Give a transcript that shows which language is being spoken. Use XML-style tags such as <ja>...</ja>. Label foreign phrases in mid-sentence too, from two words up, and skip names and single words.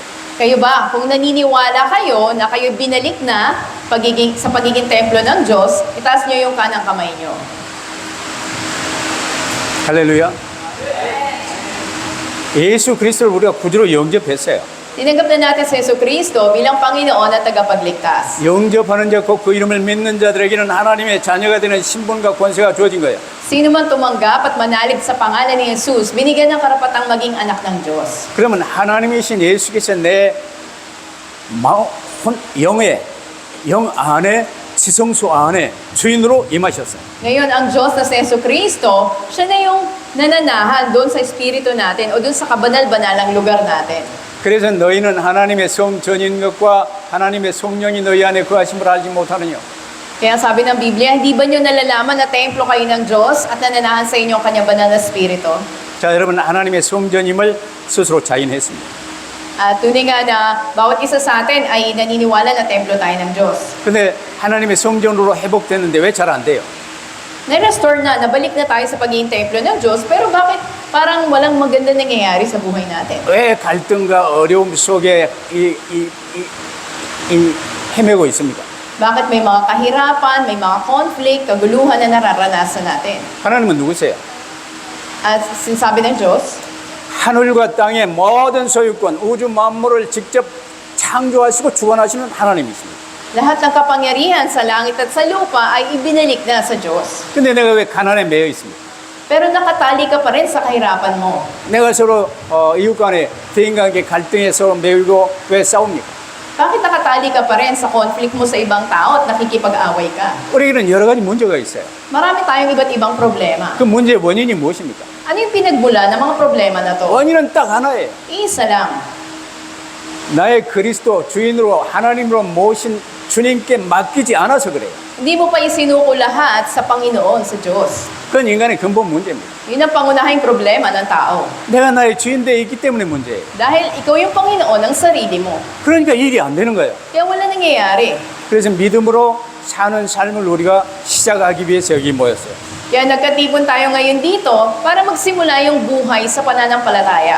<tl>Kayo ba, kung naniniwala kayo na kayo binalik na sa pagiging templo ng Diyos, itaas niyo yung kanang kamay niyo.</tl> <ko>할렐루야. 예수 그리스도를 우리가 구주로 영접했어요.</ko> <tl>Tinanggap na natin sa Jesucristo bilang Panginoon at tagapagligtas.</tl> <ko>영접하는 자, 곧 그 이름을 믿는 자들에게는 하나님의 자녀가 되는 신분과 권세가 주어진 거예요.</ko> <tl>Sino man tumanggap at manalig sa pangalan ni Jesus, binigyan ng karapatang maging anak ng Diyos.</tl> <ko>그러면 하나님이신 예수께서 내 영 안에 지성소 안에 주인으로 임하셨어요.</ko> <tl>Ngayon, ang Diyos na si Jesucristo, siya na yung nananahan doon sa espiritu natin o doon sa kabanal-banalang lugar natin.</tl> <ko>그래서 너희는 하나님의 성전인 것과 하나님의 성령이 너희 안에 거하심을 알지 못하느냐.</ko> <tl>Kaya sabi ng Biblia, hindi ba nyo nalalaman na templo kayo ng Diyos at nananahan sa inyo ang kanyang banal na espiritu?</tl> <ko>자, 여러분 하나님의 성전임을 스스로 자인했습니다.</ko> <tl>At tunay nga na bawat isa sa atin ay naniniwala na templo tayo ng Diyos.</tl> <ko>근데 하나님의 성전으로 회복됐는데 왜 잘 안 돼요?</ko> <tl>Na-restore na, nabalik na tayo sa pagiging templo ng Diyos, pero bakit parang walang maganda nangyayari sa buhay natin?</tl> <ko>왜 갈등과 어려움 속에 헤매고 있습니까?</ko> <tl>Bakit may mga kahirapan, may mga conflict, kaguluhan na nararanasan natin?</tl> <ko>하나님은 누구세요?</ko> <tl>At sinasabi ng Diyos,</tl> <ko>하늘과 땅의 모든 소유권, 우주 만물을 직접 창조하시고 주관하시는 하나님이십니다.</ko> <tl>lahat ng kapangyarihan sa langit at sa lupa ay ibinalik na sa Diyos.</tl> <ko>근데 내가 왜 가난에 매여 있습니까?</ko> <tl>Pero nakatali ka pa rin sa kahirapan mo.</tl> <ko>내가 서로 이웃 간에 대인관계 갈등에 서로 매이고 왜 싸웁니까?</ko> <tl>Bakit nakatali ka pa rin sa conflict mo sa ibang tao at nakikipag-away ka?</tl> <ko>우리에게는 여러 가지 문제가 있어요.</ko> <tl>Marami tayong iba't ibang problema.</tl> <ko>그 문제의 원인이 무엇입니까?</ko> <tl>Ano yung pinagmula ng mga problema na to?</tl> <ko>원인은 딱 하나예요.</ko> <tl>Isa lang.</tl> <ko>나의 그리스도 주인으로 하나님으로 모신 주님께 맡기지 않아서 그래요.</ko> <tl>Hindi mo pa isinuko lahat sa Panginoon, sa Diyos.</tl> <ko>그건 인간의 근본 문제입니다.</ko> <tl>Yun ang pangunahing problema ng tao.</tl> <ko>내가 나의 주인 되어 있기 때문에 문제예요.</ko> <tl>Dahil ikaw yung Panginoon ng sarili mo.</tl> <ko>그러니까 일이 안 되는 거예요.</ko> <tl>Kaya wala nangyayari.</tl> <ko>그래서 믿음으로 사는 삶을 우리가 시작하기 위해서 여기 모였어요.</ko> <tl>Kaya nagkatipon tayo ngayon dito para magsimula yung buhay sa pananampalataya.</tl>